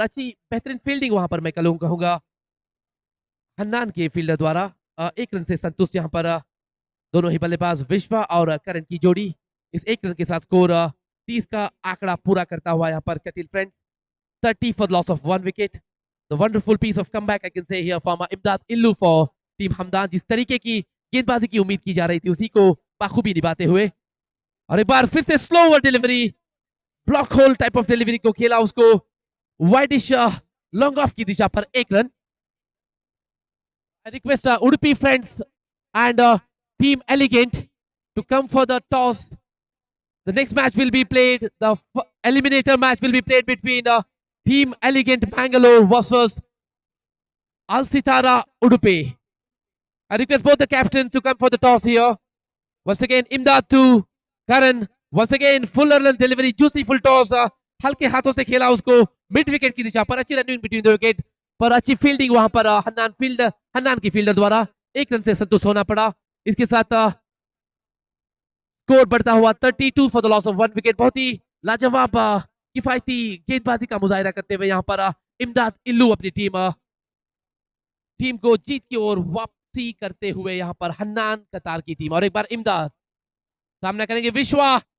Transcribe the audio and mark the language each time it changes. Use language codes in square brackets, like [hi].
[hi] अच्छी बेहतरीन फील्डिंग वहां पर मैं कहूंगा हन्नान के फील्डर द्वारा। 1 रन से संतुष्ट यहां पर दोनों ही बल्लेबाज विश्वा और करण की जोड़ी। इस 1 रन के साथ स्कोर 30 का आंकड़ा पूरा करता हुआ यहां पर कटिल friends [en] 30 for the loss of 1 wicket. The wonderful piece of comeback I can say here from Imdad Illu for team Hamdan. [hi] जिस तरीके की गेंदबाजी की उम्मीद की जा रही थी उसी को बाखूबी निभाते हुए। और एक बार फिर से slow over delivery, block whole type of delivery को खेला उसको वाइडिश लॉन्ग ऑफ की दिशा पर 1 run. [en] I request Udupi friends and Team Elegant to come for the toss. The next match will be played, the eliminator match will be played between Team Elegant Bangalore versus Al Sitara Udupi. I request both the captains to come for the toss here. Once again, Imdad to Karan. Once again, full run delivery, juicy full toss. [hi] हल्के हाथों से खेला उसको mid wicket की दिशा पर। अच्छी running between the wicket पर अच्छी फील्डिंग वहां पर हन्नान की फील्डर द्वारा 1 रन से संतुष्ट होना पड़ा। इसके साथ स्कोर बढ़ता हुआ [en] 32 for the loss of 1 wicket. [hi] बहुत ही लाजवाब किफायती गेंदबाजी का मुजाहिरा करते हुए यहाँ पर इमदाद इल्लू अपनी टीम को जीत की ओर वापसी करते हुए यहाँ पर हन्नान कतार की टीम। और एक बार इमदाद सामना करेंगे विश्वा।